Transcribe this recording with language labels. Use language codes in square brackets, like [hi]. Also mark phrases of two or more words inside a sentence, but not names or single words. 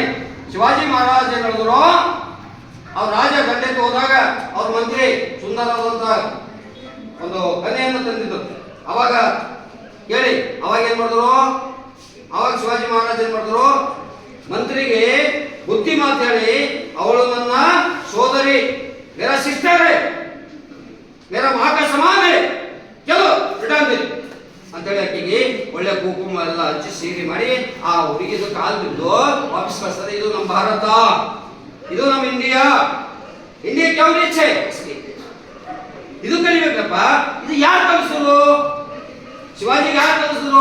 [kn] ಶಿವಾಜಿ ಮಹಾರಾಜ್ ಏನ್ ಹೇಳಿದ್ರು, ಅವ್ರ ರಾಜ ಗಂಡೆತ್ತು ಹೋದಾಗ ಅವ್ರ ಮಂತ್ರಿ ಸುಂದರವಾದಂತ ಒಂದು ಕನ್ಯೆಯನ್ನು ತಂದಿದ್ರು. ಅವಾಗ ಹೇಳಿ, ಅವಾಗ ಏನ್ ಮಾಡಿದ್ರು, ಅವಾಗ ಶಿವಾಜಿ ಮಹಾರಾಜ್ ಏನ್ ಮಾಡಿದ್ರು, ಮಂತ್ರಿಗೆ ಬುದ್ಧಿ ಮಾತು ಹೇಳಿ, ಅವಳು ನನ್ನ ಸೋದರಿ, [hi] मेरा सिस्टर है, मेरा माँ का समान है, [kn] ಚಲೋ ಬಿಡಂದಿ ಅಂತೇಳಿ ಆಕೆಗೆ ಒಳ್ಳೆ ಕುಂಕುಮ ಎಲ್ಲ ಹಚ್ಚಿ ಸೀರೆ ಮಾಡಿ ಆ ಹುಡುಗಿದು ಕಾಲು ಬಿದ್ದು ವಾಪಸ್ ಕಳಿಸ್ತಾರೆ. ಇದು ನಮ್ಮ ಭಾರತ, ಇದು ನಮ್ಮ ಇಂಡಿಯಾ. ಇಂಡಿಯಾ [hi] क्यूँ रिच है, [kn] ಇದು ಕಲಿಬೇಕಪ್ಪ. ಇದು ಯಾರು ಕಲಿಸಿದ್ರು? ಶಿವಾಜಿಗೆ ಯಾರು ಕಲಿಸಿದ್ರು?